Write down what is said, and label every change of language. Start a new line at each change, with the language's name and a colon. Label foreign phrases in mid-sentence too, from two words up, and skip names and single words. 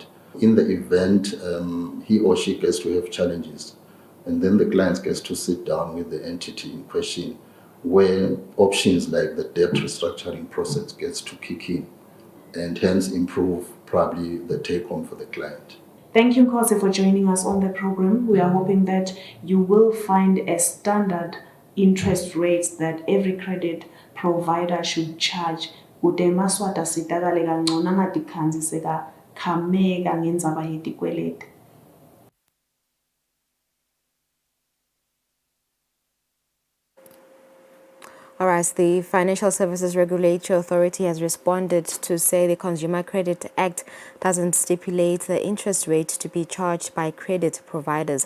English: In the event he or she gets to have challenges, and then the client gets to sit down with the entity in question, where options like the debt restructuring process gets to kick in, and hence improve probably the take home for the client. Thank you, Nkosi, for joining us on the program. We are hoping that you will find a standard interest rates that every credit provider should charge.
Swati: Kude eMaswati asizakale kangcono angadikhanzi sekakhameka ngendzaba yetikweleti.
English: All right, the Financial Services Regulatory Authority has responded to say the Consumer Credit Act doesn't stipulate the interest rate to be charged by credit providers.